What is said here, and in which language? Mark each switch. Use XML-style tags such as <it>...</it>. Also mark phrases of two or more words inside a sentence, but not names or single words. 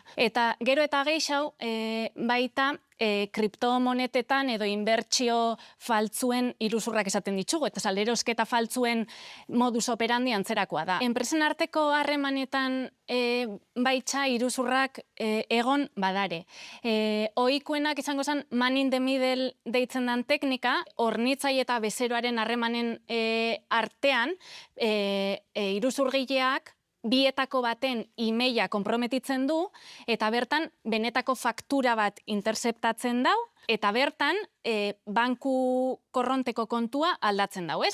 <eu>Eta gero eta gehiago, baita, kriptomonetetan edo inbertsio faltzuen iruzurrak esaten ditugu, eta salerosketa faltzuen modus operandi antzerakoa da. Enpresen arteko harremanetan baitza iruzurrak egon badare. Ohikoenak izango zen</eu> <en>man in the middle</en> <eu>deitzen den teknika, hornitzai eta bezeroaren harremanen artean iruzurgileak bietako baten emaila konprometitzen du, eta bertan benetako faktura bat interceptatzen dau, eta bertan banku korronteko kontua aldatzen dau, ez?</eu>